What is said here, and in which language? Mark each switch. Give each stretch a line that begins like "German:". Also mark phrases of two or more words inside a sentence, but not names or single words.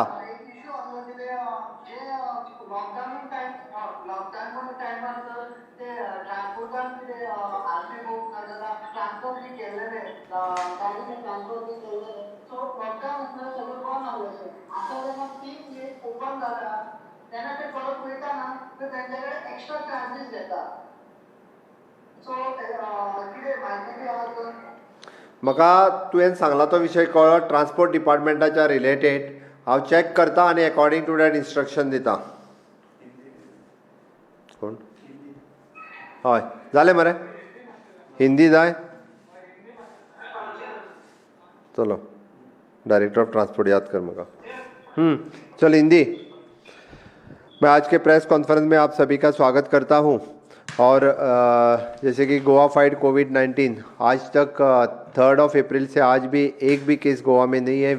Konkani: एक इश्यू आसलो कितें जे लॉकडावन टायमार ते ट्रान्सपोर्टान कितें आरटी बुक नाजाल्यार ट्रान्सफर बी केल्लेले गाडीने ट्रान्सफर बी केल्लेले सो लॉकडावन आसल्यार सगळें बंद आसलेशें आतां जेन्ना तीन ओपन जाल्या तेन्ना ते परत वयताना ते तेंचे कडेन
English: extra charges
Konkani: घेता सो कितें म्हायती बी आसा म्हाका तुवें सांगला तो विशय कळ्ळो ट्रान्सपोर्ट डिपार्टमेंटाच्या रिलेटेड. हांव चॅक करता आनी
English: according to that instruction
Konkani: दिता. कोण? हय जालें मरे. हिंदी जाय? चलो
English: director of transport
Konkani: याद कर म्हाका. चल हिंदी.
Hindi: मैं आज के प्रेस कॉन्फ्रेंस में आप सभी का स्वागत करता हूं. और जैसे कि गोवा फाइट कोविड-19 आज तक 3 अप्रैल से आज भी एक भी केस गोवा में नहीं है.